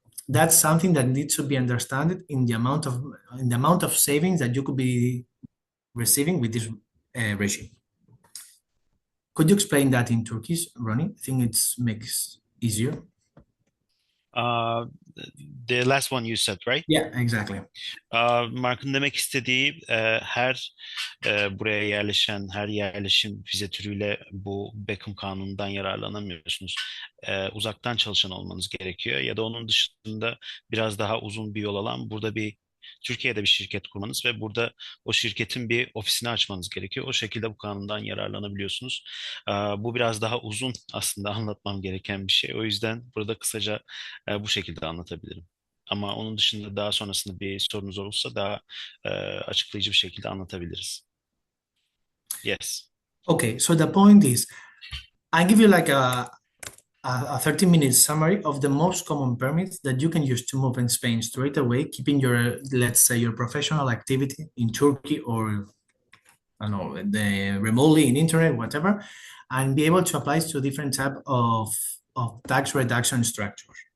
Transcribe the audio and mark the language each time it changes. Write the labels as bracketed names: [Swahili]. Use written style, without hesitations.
[English] That's something that needs to be understood in the amount of savings that you could be receiving with this regime. Could you explain that in Turkish, Ronnie? I think it makes easier. The last one you said, right? Yeah, exactly. [Turkish] Mark'ın demek istediği her buraya yerleşen, her yerleşim vize türüyle bu Beckham kanunundan yararlanamıyorsunuz. Uzaktan çalışan olmanız gerekiyor ya da onun dışında biraz daha uzun bir yol alan burada Türkiye'de bir şirket kurmanız ve burada o şirketin bir ofisini açmanız gerekiyor. O şekilde bu kanundan yararlanabiliyorsunuz. Bu biraz daha uzun aslında anlatmam gereken bir şey. O yüzden burada kısaca bu şekilde anlatabilirim. Ama onun dışında daha sonrasında bir sorunuz olursa daha açıklayıcı bir şekilde anlatabiliriz. [English] Yes. Okay, so the point is, I give you like a 30-minute summary of the most common permits that you can use to move in Spain straight away, keeping your, let's say, your professional activity in Turkey or, I don't know, remotely in internet, whatever, and be able to apply to different type of tax reduction structures.